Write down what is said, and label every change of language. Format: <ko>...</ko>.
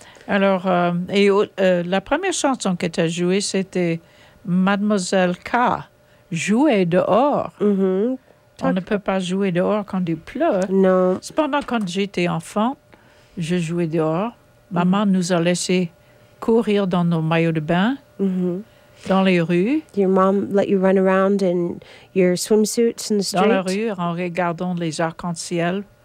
<fr>Alors, la première chanson que tu as jouée, c'était Mademoiselle K, Jouer dehors. Mm-hmm. On ne peut pas jouer dehors quand il pleut. Non. Cependant, quand j'étais enfant, je jouais dehors. Maman nous a laissé courir dans nos maillots de bain, dans les rues.</fr> <en>Your mom let you run around in your swimsuits in the street.</en> <fr>Dans la rue, en regardant les arcs-en-ciel.</fr>